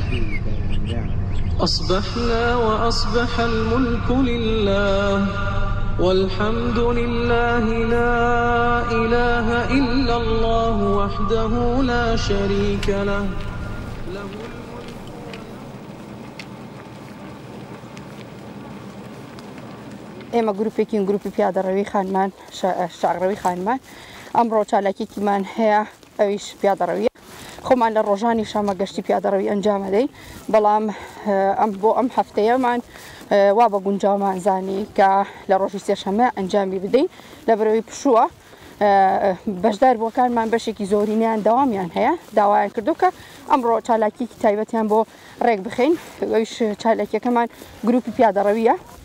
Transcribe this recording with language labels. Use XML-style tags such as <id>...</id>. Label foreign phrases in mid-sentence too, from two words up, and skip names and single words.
<ar>أصبحنا وأصبح الملك لله والحمد لله لا إله إلا الله وحده لا شريك له</ar> <ckb>ئێمە گروپێکین گروپی پیادەڕەوی خانمان شاغڕەوی خانمان ئەمڕۆ چالاکیمان هەیە ئەویش پیادەڕەویە خۆمان لە ڕۆژانی شەمە گەشتی پیادەڕەوی ئەنجامەدەین بەڵام بۆ ئەم هەفتەیەمان وا بە گونجاومان زانی کە لە ڕۆژی سێشەمە ئەنجامی بدەین لە بەرەوەی پشووە بەشدار بۆکانمان بەشێکی زۆرینیان داوامیان هەیە داوایان کردو کە ئەمڕۆ چالاکیکی تایبەتیان بۆ ڕێک بخەین ئەویش چالاکیەکەمان گروپی پیادەڕەویە</ckb>